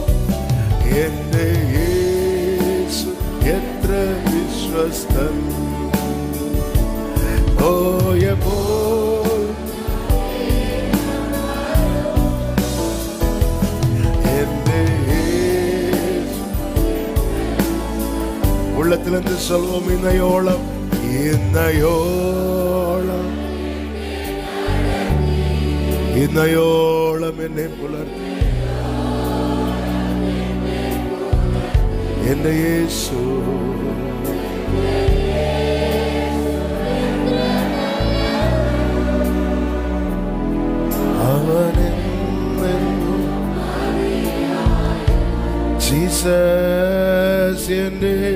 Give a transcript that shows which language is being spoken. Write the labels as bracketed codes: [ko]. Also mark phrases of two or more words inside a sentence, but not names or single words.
[ml] എന്റെ യേശു എത്ര വിശ്വസ്തൻ. പോയപ്പോൾ എന്റെ യേശു. [ta] உள்ளத்திலிருந்து சொல்வோம், [ml] இன்னையோളം എന്നെ പുലർത്തി എന്റെ യേശു. അവനെന്നും ജീസസ് എന്റെ